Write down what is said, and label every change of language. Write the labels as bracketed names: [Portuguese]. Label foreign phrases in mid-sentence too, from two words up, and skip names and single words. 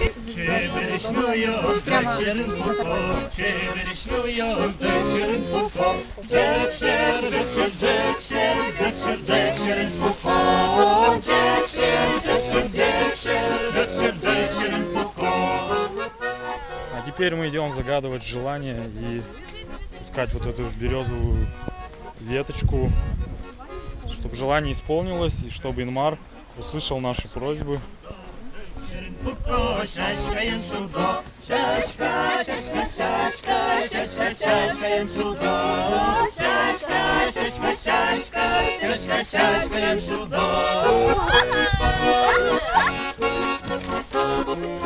[Russian] Черешною вечеринку, черешною вечеринку, вечер, вечер, вечер, вечер, вечеринку, вечер, вечер, вечер, вечер, вечеринку. А теперь мы идем загадывать желание и пускать вот эту березовую веточку, чтобы желание исполнилось и чтобы Инмар услышал наши просьбы. [Udmurt] Шашкаем шудо, шашка, шашка, шашка, шашка, шашкаем шудо, шашка, шашка, шашка, шашка, шашкаем шудо.